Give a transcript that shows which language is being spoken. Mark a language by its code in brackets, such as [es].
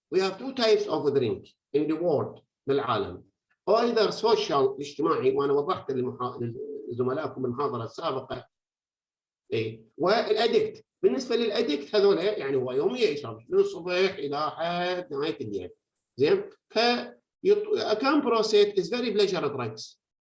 [en] We have two types of drink in the world [ar] بالعالم. [en] either social [ar] الاجتماعي، وانا وضحت لزملائكم بالمحاضره السابقه. والادكت. بالنسبه للادكت هذول يعني هو يوميا يشرب من الصبح الى حد نهايه الليل. زين؟ ف [en] acamprosate is very pleasure drugs.